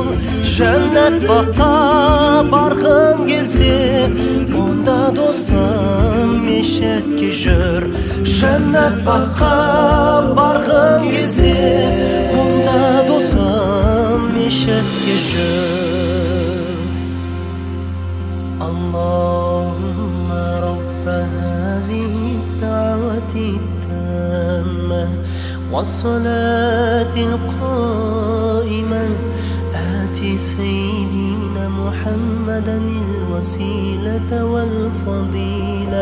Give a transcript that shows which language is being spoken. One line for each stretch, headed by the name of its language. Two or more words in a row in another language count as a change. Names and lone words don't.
Kazakh: Жәннат баққа барғың келсе, онда досым мешітке жүр. Жәннат баққа барғың келсе, онда досым мешітке жүр.
Arabic: اللهم رب هذه الدعوة التامة والصلاة القائمة آت سيدنا محمدا الوسيلة والفضيلة